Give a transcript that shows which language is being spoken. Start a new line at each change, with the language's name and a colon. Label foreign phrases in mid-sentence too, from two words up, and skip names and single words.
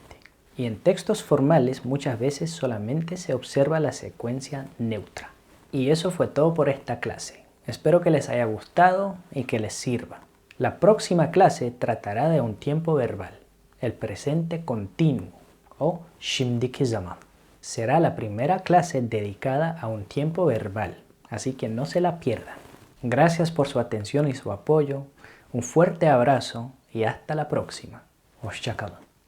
Spanish: Y en textos formales muchas veces solamente se observa la secuencia neutra. Y eso fue todo por esta clase. Espero que les haya gustado y que les sirva. La próxima clase tratará de un tiempo verbal, el presente continuo o
Turkish: şimdiki zaman.
Spanish: Será la primera clase dedicada a un tiempo verbal, así que no se la pierdan. Gracias por su atención y su apoyo. Un fuerte abrazo y hasta la próxima.
Turkish: Hoşça kalın.